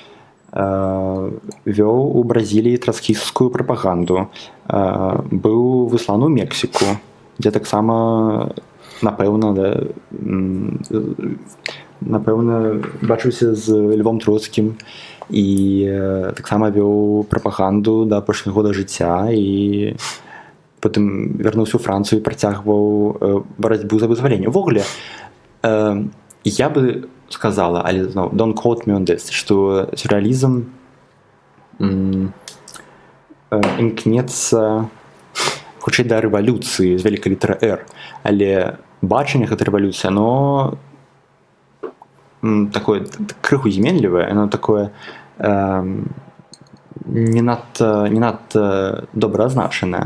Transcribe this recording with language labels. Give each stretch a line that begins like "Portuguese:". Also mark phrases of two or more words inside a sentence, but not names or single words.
Belarusian: вёў у Бразіліі трацкісцкую прапаганду, быў высланы ў Мексіку, дзе таксама напэўна бачыўся з Львом Троцкім і таксама вёў прапаганду да апошняга года жыцця і потым вярнуўся ў Францыю і працягваў барацьбу за вызваленне. Увогуле, я бы сказала, але
English: don't quote me on this,
Belarusian: што сюррэалізм імкнецца хутчэй да рэвалюцыі з вялікай літары R, але бачанне гэтай рэвалюцыі, оно такое крыху зменлівае, оно такое не надта добраазначанае.